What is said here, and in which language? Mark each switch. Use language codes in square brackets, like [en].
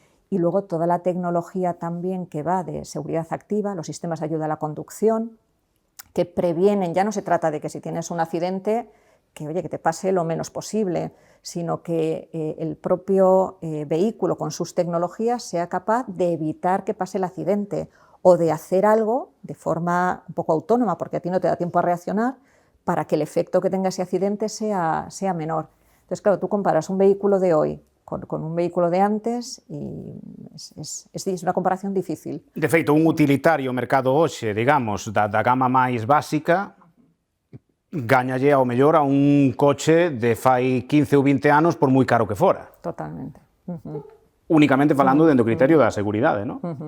[es] Y luego toda la tecnología también que va de seguridad activa, los sistemas de ayuda a la conducción, que previenen, ya no se trata de que si tienes un accidente, que oye, que te pase lo menos posible, sino que el propio vehículo con sus tecnologías sea capaz de evitar que pase el accidente o de hacer algo de forma un poco autónoma, porque a ti no te da tiempo a reaccionar, para que el efecto que tenga ese accidente sea menor. Entonces, claro, tú comparas un vehículo de hoy con un vehículo de antes [gl] e es unha comparación difícil. De feito, un utilitario mercado hoxe, digamos, da gama máis básica, gañalle ao mellor a un coche de fai 15 ou 20 anos por moi caro que fora. Totalmente. Únicamente falando dentro do criterio da seguridade, non?